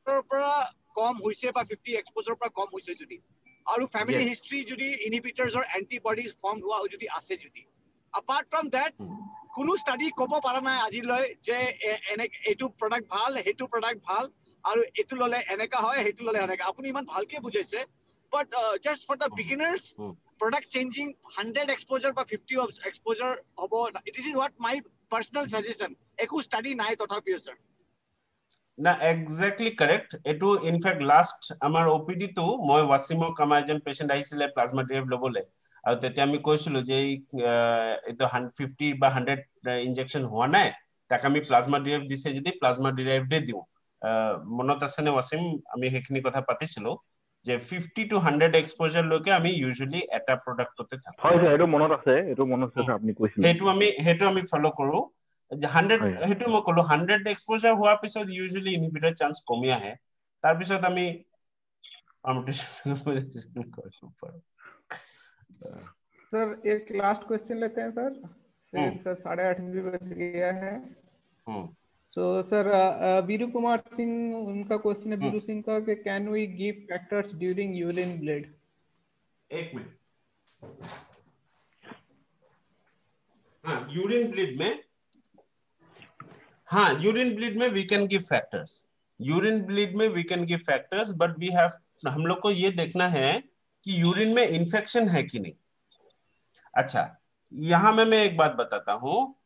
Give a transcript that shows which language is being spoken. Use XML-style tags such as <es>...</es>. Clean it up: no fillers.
<as>pra কম হৈছে বা 50 exposure পৰা কম হৈছে যদি আৰু ফ্যামিলি হিস্ট্রি যদি ইনহিবিটরস অর অ্যান্টিবডিজ ফর্ম হোৱা যদি আছে যদি</as> <en>apart from that</en> <as>কোনো স্টাডি কব পাৰা নাই আজিলৈ যে এটো প্ৰডাক্ট ভাল হেতু প্ৰডাক্ট ভাল আৰু এটো ললে এনেকা হয় হেতু ললে এনেকা আপুনি ইমান ভালকে বুজাইছে</as> <en>but just for the beginners product changing 100 exposure</en> <as>বা 50 exposure হ'ব</as> <en>it is what my personal suggestion</en> <as>একো স্টাডি নাই তথাপিও স্যার না এক্স্যাক্টলি কারেক্ট এটো ইনফ্যাক্ট লাস্ট আমাৰ ওপিডি তো মই ওয়াসিমক আমাৰ এজন পেশেন্ট আহিছিলে প্লাজমা ড্ৰাইভ লবলে আৰু তেতিয়া আমি কৈছিলো যে এটো 150 বা 100 ইনজেকশন হোৱা নাই তাক আমি প্লাজমা ড্ৰাইভ দিছে যদি প্লাজমা ড্ৰাইভ দে দিও মনত আছে নে ওয়াসিম আমি হেখিনি কথা পাতিছিলো যে 50 to 100 এক্সপোজার লৈকে আমি ইউজুয়ালি এটা প্ৰডাক্টতে থাকো হয় স্যার এটো মনত আছে আপনি কৈছিল হেতু আমি ফলো কৰো 100 হেতু মই কলো 100 এক্সপোজার হোৱাৰ পিছত ইউজুয়ালি ইনহিবিটৰ চান্স কমি আহে তাৰ পিছত আমি পারমিটেশন কৰিব পাৰো</as> <hi>सर एक लास्ट क्वेश्चन लेते हैं सर फिर सर 8:30 भी बज गया है सो सर वीरू कुमार सिंह उनका क्वेश्चन है वीरू सिंह का कि</hi> <en>can we give factors during urine blood</en> <hi>एक मिनट हां यूरिन ब्लीड में हाँ यूरिन ब्लीड में</hi> <en>we can give factors but we have</en> <hi>हम लोग को ये देखना है कि यूरिन में इन्फेक्शन है कि नहीं अच्छा यहाँ मैं एक बात बताता हूँ</hi>